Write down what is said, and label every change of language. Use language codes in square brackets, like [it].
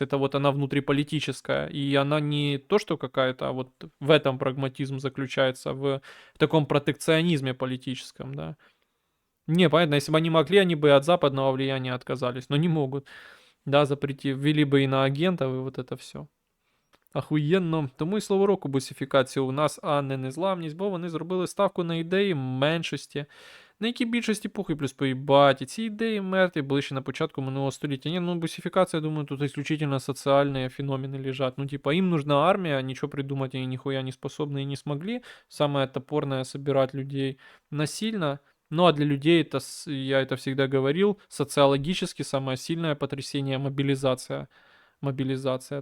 [ru] Это вот она внутриполитическая. И она не то, что какая-то, а вот в этом прагматизм заключается, в таком протекционизме политическом, да. Не, понятно, если бы они могли, они бы от западного влияния отказались, но не могут. Да, ввели бы иноагентов и вот это все. [uk] Ахуєнно. Тому і слово року бусифікація у нас, а не незламність, бо вони зробили ставку на ідеї меншості, на які більшості похуй плюс поїбать. І ці ідеї мертві були ще на початку минулого століття. [ru] Ні, ну бусификация, думаю, тут исключительно социальные феномены лежат. Ну, типа, им нужна армия, ничего придумать они нихуя не способны и не смогли. Самое топорное — собирать людей насильно. Ну, а для людей, я это всегда говорил, социологически самое сильное потрясение — мобилизация. Мобилизация.